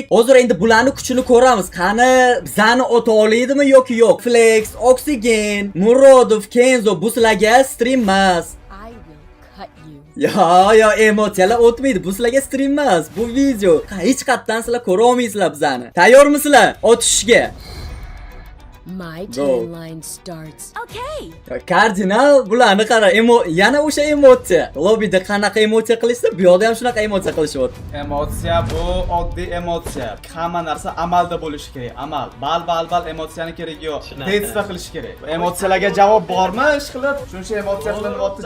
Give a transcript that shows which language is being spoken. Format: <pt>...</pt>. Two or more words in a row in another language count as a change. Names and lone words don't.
<uz>Hozir endi bularning kuchini ko'ramiz. Qani bizani ota olaydimi yoki yo'q? Flex, Oxygen, Murodov, Kenzo bu sizlarga stream emas. Ya emotsiyalar o'tmaydi. Bu sizlarga stream emas. Bu video. Hech qatdan sizlar ko'ra olmaysizlar bizani. Tayyormisizlar otishga?</uz> <en>My timeline starts.</en> <uz>Okay. Kardinal bularni qara, yana o'sha emotsiya. Lobida qanaqa emotsiya qilishsa, bu yoqda ham shunaqa emotsiya qilishyapti. Emotsiya bu oddiy emotsiya. Hamma narsa amalda bo'lishi kerak. Amal. Bal emotsiyani keragi yo'q. Testda qilish kerak. Emotsiyalarga javob bormi? Ishqilib, shuncha emotsiya qilinyapti.</uz>